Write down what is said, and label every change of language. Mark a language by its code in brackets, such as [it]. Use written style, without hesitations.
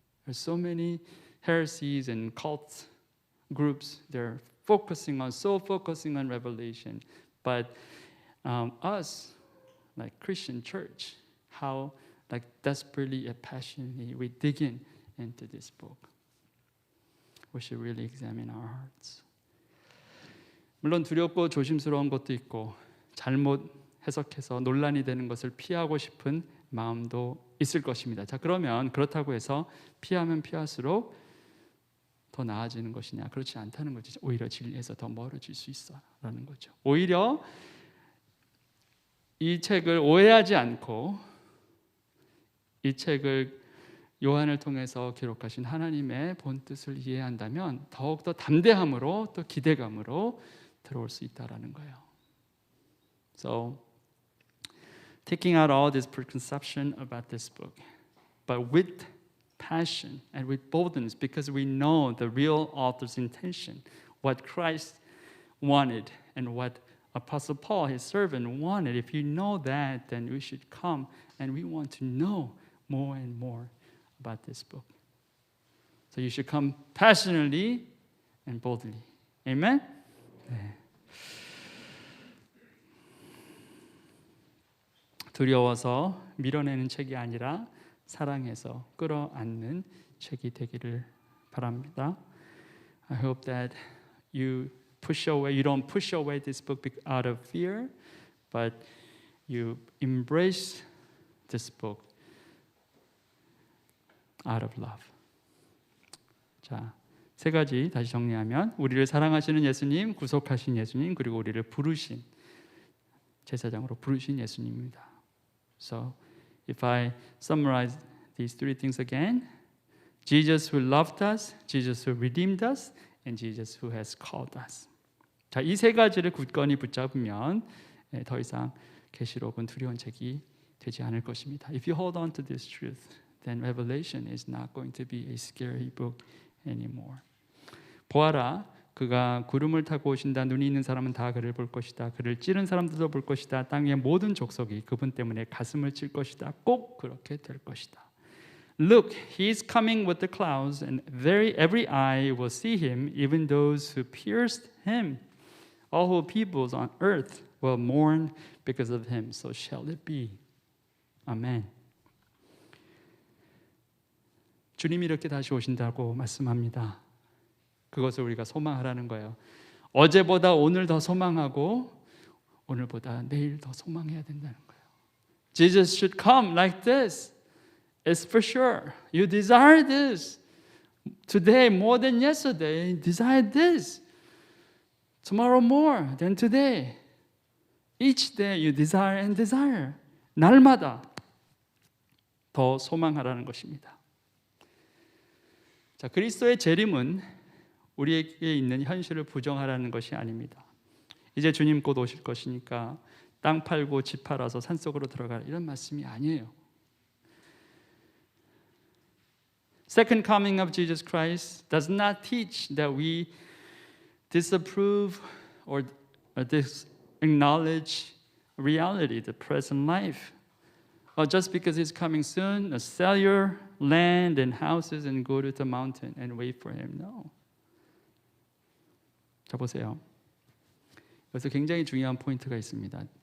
[en] There's so many heresies and cult groups. They're focusing on revelation. But us, like Christian church, how like desperately and passionately we dig into this book. We should really examine our hearts. [ko] 물론 두렵고 조심스러운 것도 있고 잘못 해석해서 논란이 되는 것을 피하고 싶은 마음도 있을 것입니다. 자, 그러면 그렇다고 해서 피하면 피할수록 더 나아지는 것이냐? 그렇지 않다는 거죠. 오히려 진리에서 더 멀어질 수 있어라는 거죠. 오히려 이 책을 오해하지 않고 이 책을 요한을 통해서 기록하신 하나님의 본 뜻을 이해한다면 더욱더 담대함으로 또 기대감으로 들어올 수 있다라는 거예요. [en] So, taking out all this preconception about this book, but with passion and with boldness, because we know the real author's intention, what Christ wanted and what Apostle Paul, his servant, wanted. If you know that, then we should come and we want to know more and more about this book. So you should come passionately and boldly. [ko] Amen? 네. 두려워서 밀어내는 책이 아니라 사랑해서 끌어안는 책이 되기를 바랍니다. [en] I hope that you don't push away this book out of fear, but you embrace this book out of love. [ko] 자, 세 가지 다시 정리하면 우리를 사랑하시는 예수님, 구속하신 예수님, 그리고 우리를 부르신 제사장으로 부르신 예수님입니다. [en] So, if I summarize these three things again, Jesus who loved us, Jesus who redeemed us, and Jesus who has called us. [ko] 자, 이 세 가지를 굳건히 붙잡으면 더 이상 계시록은 두려운 책이 되지 않을 것입니다. [en] If you hold on to this truth, then Revelation is not going to be a scary book anymore. [ko] 보아라, 그가 구름을 타고 오신다. 눈이 있는 사람은 다 그를 볼 것이다. 그를 찌른 사람들도 볼 것이다. 땅의 모든 족속이 그분 때문에 가슴을 칠 것이다. 꼭 그렇게 될 것이다. [en] Look, he is coming with the clouds, and every eye will see him, even those who pierced him. All who peoples on earth will mourn because of him. So shall it be. Amen. [ko] 주님이 이렇게 다시 오신다고 말씀합니다. 그것을 우리가 소망하라는 거예요. 어제보다 오늘 더 소망하고 오늘보다 내일 더 소망해야 된다는 거예요. [en] Jesus should come like this. It's for sure. You desire this. Today more than yesterday, desire this. Tomorrow more than today. Each day you desire and desire. [ko] 날마다 더 소망하라는 것입니다. 자, 그리스도의 재림은 우리에게 있는 현실을 부정하라는 것이 아닙니다. 이제 주님 곧 오실 것이니까 땅 팔고 집 팔아서 산속으로 들어가라 이런 말씀이 아니에요. [en] Second coming of Jesus Christ does not teach that we disapprove or acknowledge reality, the present life. Just because he's coming soon, sell your land and houses and go to the mountain and wait for him. No. [ko] 자, 보세요. 여기서 굉장히 중요한 포인트가 있습니다.